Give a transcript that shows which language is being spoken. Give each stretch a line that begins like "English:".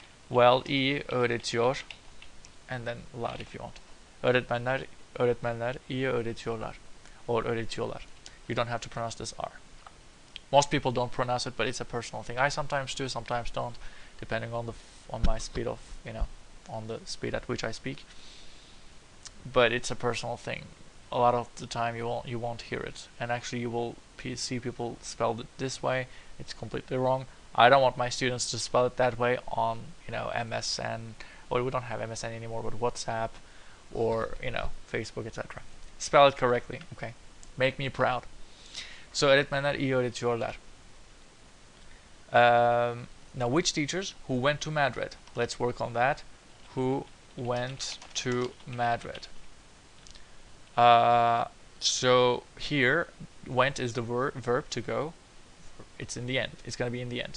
English: Well,
Turkish: iyi öğretiyor,
English: and then lar if you want.
Turkish: Öğretmenler iyi öğretiyorlar,
English: or
Turkish: öğretiyorlar.
English: You don't have to pronounce this R. Most people don't pronounce it, but it's a personal thing. I sometimes do, sometimes don't, depending on my speed of, on the speed at which I speak. But it's a personal thing. A lot of the time you won't hear it, and actually you will see people spell it this way. It's completely wrong. I don't want my students to spell it that way on MSN, or we don't have MSN anymore, but WhatsApp or Facebook, etc. Spell it correctly, okay? Make me proud.
Turkish: So öğretmenler iyi öğretiyorlar.
English: Now which teachers who went to Madrid? Let's work on that. Who went to Madrid? So here, went is the verb to go. It's in the end. It's gonna be in the end.